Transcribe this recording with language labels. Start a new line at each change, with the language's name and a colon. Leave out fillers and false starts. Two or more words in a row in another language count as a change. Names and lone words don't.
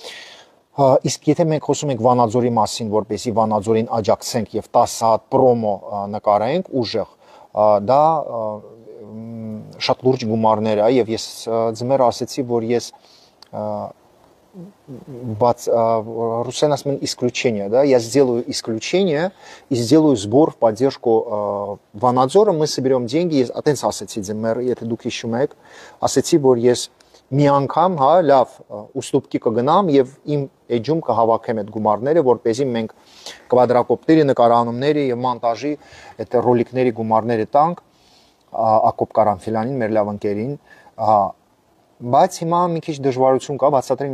Armenian: Իսկ եթե մենք խոսում ենք Վանաձորի մասին, որպեսզի Վանաձորին աջակցենք եւ 10 հատ պրոմո նկարենք ուժեղ, դա շատ լուրջ գումարներ է եւ ես ձմեռ ասեցի, որ ես
Russian: русские
Armenian: ասում են
Russian: исключение, да, я сделаю исключение и сделаю сбор в поддержку Վանաձորը, мы соберем деньги,
Armenian: atենց ասեցի ձմեռ, եթե դուք հիշում եք, ասեցի, որ ես մի անգամ, հա, լավ, ուստուպքի կգնամ եւ իմ էջում կհավաքեմ այդ գումարները, որպեսզի մենք կվադրակոպտերի նկարանումների եւ մոնտաժի այդ ռոլիկների գումարները տանք Ակոբ Կարամֆիլյանին, մեր լավ ընկերին, բայց հիմա մի քիչ դժվարություն կա, բացատրեմ